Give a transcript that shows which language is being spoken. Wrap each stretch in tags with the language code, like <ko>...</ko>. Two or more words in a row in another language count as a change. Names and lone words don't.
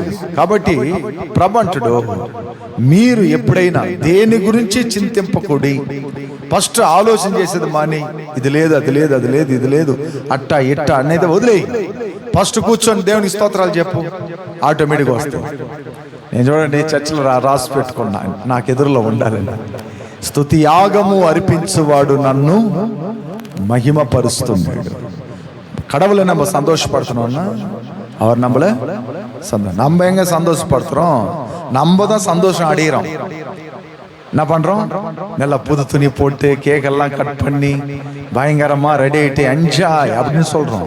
<te>కాబట్టి ప్రభు అంటాడు, మీరు ఎప్పుడైనా దేని గురించి చింతింపకూడి, ఫస్ట్ ఆలోచన చేసేది మాని, ఇది లేదు అది లేదు అది లేదు ఇది లేదు అట్టా ఇట్టా అనేది వదిలేయి. ఫస్ట్ కూర్చొని దేవునికి స్తోత్రాలు చెప్పు, ఆటోమేటిక్గా వస్తాయి. నేను చూడండి చర్చలు రాసి పెట్టుకున్నా, నాకు ఎదురులో ఉండాలని. స్తుతి యాగము అర్పించువాడు నన్ను మహిమపరుస్తున్నాడు.</te> <ta>கடவுளை நம்ம சந்தோஷப்படுத்தணும்னா அவர் நம்மள நம்ம எங்க சந்தோஷப்படுத்துறோம்? நம்ம தான் சந்தோஷம் அடையிறோம். என்ன பண்றோம்? நல்லா புது துணி போட்டு கேக் எல்லாம் கட் பண்ணி பயங்கரமா ரெடி ஆயிட்டு என்ஜாய் அப்படின்னு சொல்றோம்.</ta>